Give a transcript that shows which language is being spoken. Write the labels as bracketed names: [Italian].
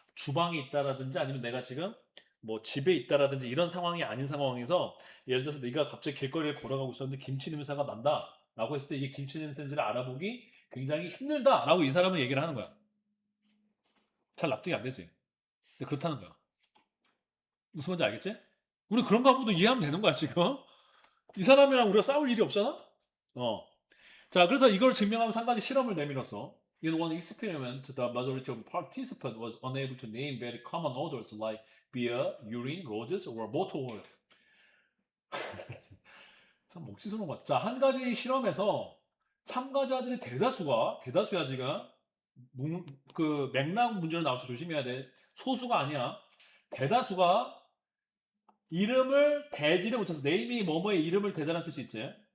[Korean] 주방에 있다라든지 아니면 내가 지금 뭐 집에 있다라든지 이런 상황이 아닌 상황에서 예를 들어서 네가 갑자기 길거리를 걸어가고 있었는데 김치 냄새가 난다라고 했을 때 이게 김치 냄새인지를 알아보기 굉장히 힘들다라고 이 사람은 얘기를 하는 거야. 잘 납득이 안 되지. 근데 그렇다는 거야. 무슨 말인지 알겠지? 우리 그런 거 갖고도 이해하면 되는 거야 지금. 이 사람이랑 우리가 싸울 일이 없잖아? 어. 자, 그래서 이걸 증명하면서 한 가지 실험을 내밀었어. [English] In one experiment, the majority of participants was unable to name very common odors like beer, urine, roses, or motor oil. [Korean] 참 먹지스러운 것 같아. 자, 한 가지 실험에서 참가자들의 대다수야 지금. 그 맥락 문제로 나와서 조심해야 돼. 소수가 아니야. 대다수가 이름을 대지를 못해서 네임이 뭐뭐의 이름을 대다라는 뜻이 있지.